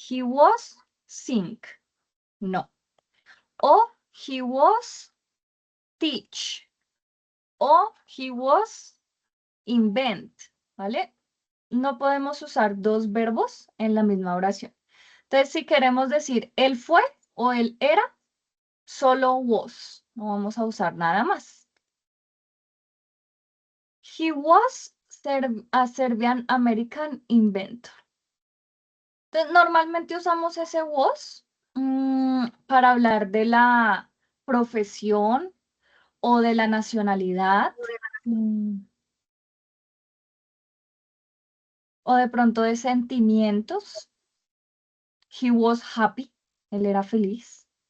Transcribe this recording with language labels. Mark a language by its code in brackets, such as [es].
[en] He was sing. No. O he was teach. O he was invent. [es] ¿Vale? No podemos usar dos verbos en la misma oración. Entonces, si queremos decir él fue o él era, solo was. No vamos a usar nada más. [en] He was a Serbian American inventor. [es] Entonces, normalmente usamos ese was para hablar de la profesión o de la nacionalidad. O de pronto de sentimientos. [en] He was happy. [es] Él era feliz.